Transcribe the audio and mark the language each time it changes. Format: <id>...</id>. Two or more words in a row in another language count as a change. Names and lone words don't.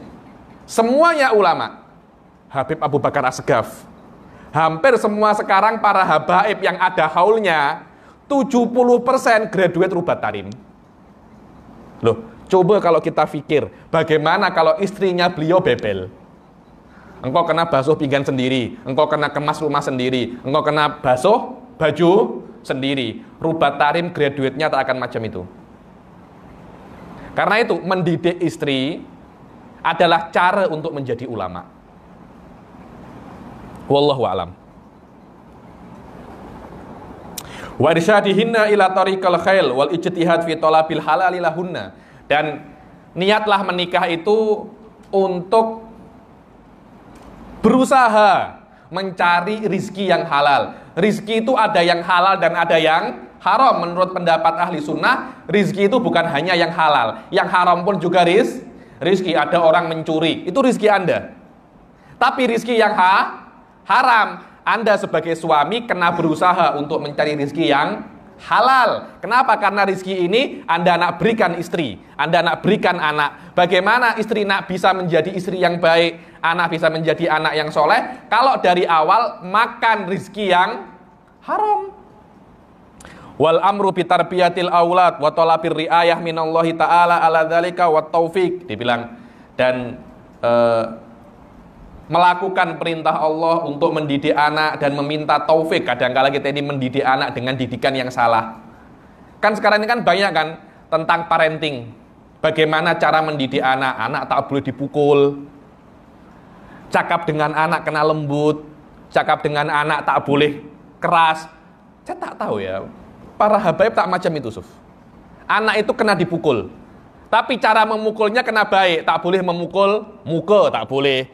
<ms>Semuanya ulama. Habib Abu Bakar Asgaf. Hampir semua sekarang para habaib yang ada haulnya, 70% graduate Rubat Tarim. Loh, coba kalau kita pikir, bagaimana kalau istrinya beliau bebel? Engkau kena basuh pinggan sendiri, engkau kena kemas rumah sendiri, engkau kena basuh baju sendiri. Rubat Tarim graduate-nya tak akan macam itu. Karena itu, mendidik istri adalah cara untuk menjadi ulama.</ms> <ar>والله أعلم. وإرشادهن إلى طريق الخير والاجتهاد في طلب الحلال لهن.</ar> <ms>Dan niatlah menikah itu untuk berusaha mencari rizki yang halal. Rizki itu ada yang halal dan ada yang haram. Menurut pendapat ahli sunnah, rizki itu bukan hanya yang halal, yang haram pun juga rizki. Ada orang mencuri, itu rizki Anda. Tapi rizki yang haram, Anda sebagai suami kena berusaha untuk mencari rizki yang halal. Kenapa? Karena rizki ini Anda nak berikan istri, Anda nak berikan anak. Bagaimana istri nak bisa menjadi istri yang baik, anak bisa menjadi anak yang soleh, kalau dari awal makan rizki yang haram.</ms> <ar>والأمر بتربية الأولاد وطلب الرعاية من الله تعالى على ذلك والتوفيق.</ar> <ms>Dibilang dan melakukan perintah Allah untuk mendidik anak dan meminta taufik. Kadang-kala kita ini mendidik anak dengan didikan yang salah. Kan sekarang ini kan banyak kan tentang parenting. Bagaimana cara mendidik anak. Anak tak boleh dipukul. Cakap dengan anak kena lembut. Cakap dengan anak tak boleh keras. Saya tak tahu ya. Para habaib tak macam itu, Suf. Anak itu kena dipukul. Tapi cara memukulnya kena baik. Tak boleh memukul muka, tak boleh.</ms>